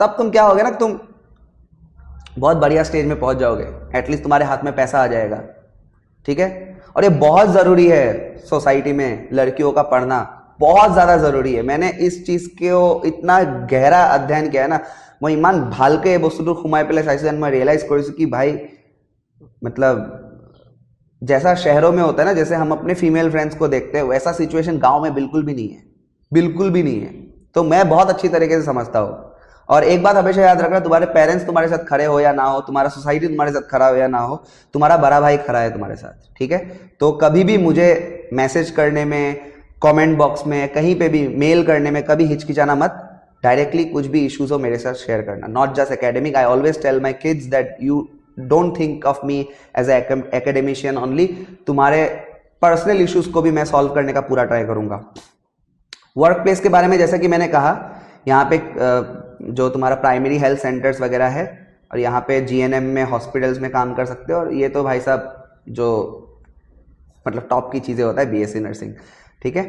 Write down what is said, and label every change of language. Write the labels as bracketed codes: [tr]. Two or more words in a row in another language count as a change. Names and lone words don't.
[hi] तब तुम क्या होगे ना, तुम बहुत बढ़िया स्टेज में पहुंच जाओगे, एटलीस्ट तुम्हारे हाथ में पैसा आ जाएगा. ठीक है। और ये बहुत जरूरी है सोसाइटी में लड़कियों का पढ़ना, बहुत ज्यादा जरूरी है। मैंने इस चीज को इतना गहरा अध्ययन किया है ना, मैं इमान [as] ভালকে এই বস্তুটো সোমাই পেলাই চাইছো, [hi] मैं रियलाइज কৰিছো कि भाई मतलब जैसा शहरों में होता है ना, जैसे हम अपने [en] female friends [hi] को देखते हैं, वैसा सिचुएशन गांव में बिल्कुल भी नहीं है, बिल्कुल भी नहीं है। तो मैं बहुत अच्छी तरीके से समझता हूँ। और एक बात हमेशा याद रखना, तुम्हारे पेरेंट्स तुम्हारे साथ खड़े हो या ना हो, तुम्हारा सोसाइटी तुम्हारे साथ खड़ा हो या ना हो, तुम्हारा बड़ा भाई खड़ा है तुम्हारे साथ, ठीक है। तो कभी भी मुझे मैसेज करने में, [en] comment box [hi] में, कहीं पे भी मेल करने में कभी हिचकिचाना मत। डायरेक्टली कुछ भी इश्यूज हो मेरे साथ शेयर करना, [en] not just academic. I always tell my kids that you don't think of me as an academician only. [hi] तुम्हारे [en] personal issues [hi] को भी मैं सॉल्व करने का पूरा ट्राई करूंगा। [en] work place [hi] के बारे में जैसा कि मैंने कहा, यहाँ पे जो तुम्हारा [en] primary health centers [hi] वगैरह है, और यहाँ पे जीएनएम में, हॉस्पिटल्स में काम कर सकते हो। और ये तो भाई साहब जो मतलब टॉप की चीज़ें होता है [en] BSc nursing, [hi] ठीक है।